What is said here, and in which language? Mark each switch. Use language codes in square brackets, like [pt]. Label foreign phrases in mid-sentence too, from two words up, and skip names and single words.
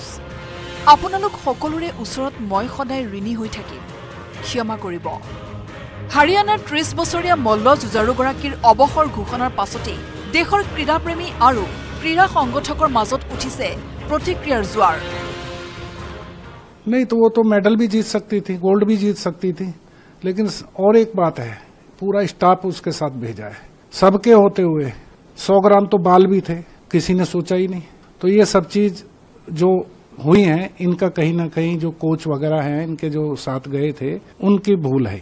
[as] আপোনালোক সকলোৰে ওচৰত মই সদায় ঋণী হৈ থাকিম, ক্ষমা কৰিব। হাৰিয়ানাৰ 30 বছৰীয়া মল্লযুঁজাৰুগৰাকীৰ অৱসৰ ঘোষণাৰ পাছতেই দেশৰ ক্ৰীড়াপ্ৰেমী আৰু ক্ৰীড়া সংগঠকৰ মাজত উঠিছে প্ৰতিক্ৰিয়াৰ জোৱাৰ। [hi] नहीं तो वो तो मेडल भी जीत सकती थी, गोल्ड भी जीत सकती थी, लेकिन और एक बात है, पूरा स्टाफ उसके साथ भेजा है। सबके होते हुए 100 ग्राम तो बाल भी थे, किसी ने सोचा ही नहीं। तो ये सब चीज जो हुई है, इनका कहीं ना कहीं जो कोच वगैरह हैं, इनके जो साथ गए थे, उनकी भूल है।